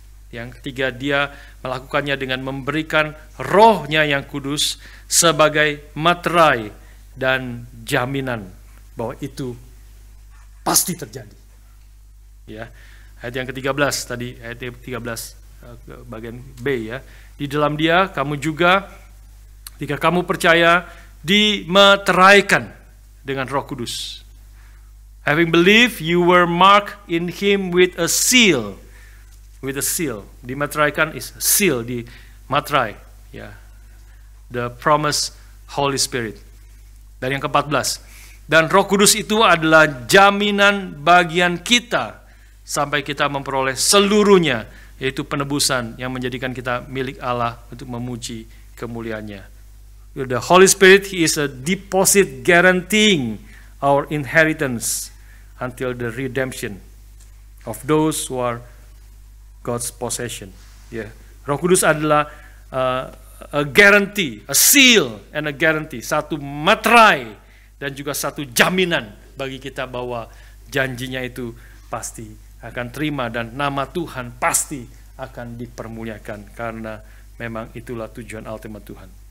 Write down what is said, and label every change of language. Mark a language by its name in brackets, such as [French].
[Indonesian] Yang ketiga, Dia melakukannya dengan memberikan Roh-Nya yang kudus sebagai materai dan jaminan bahwa itu pasti terjadi. Ya, ayat yang ke-13 tadi, ayat 13 bagian B ya. Di dalam Dia kamu juga, jika kamu percaya, dimeteraikan dengan Roh Kudus. [English] Having believed, you were marked in Him with a seal. With a seal. Dimeteraikan is seal, [Indonesian] di materai, ya. [English] The promised Holy Spirit. [Indonesian] Dan yang ke-14, dan Roh Kudus itu adalah jaminan bagian kita sampai kita memperoleh seluruhnya, yaitu penebusan yang menjadikan kita milik Allah untuk memuji kemuliaan-Nya. [English] The Holy Spirit, He is a deposit guaranteeing our inheritance until the redemption of those who are God's possession. [Indonesian] Ya, Roh Kudus adalah a guarantee, [English] a seal and a guarantee, [Indonesian] satu materai dan juga satu jaminan bagi kita bahwa janjinya itu pasti akan terima dan nama Tuhan pasti akan dipermuliakan, karena memang itulah tujuan ultimate Tuhan.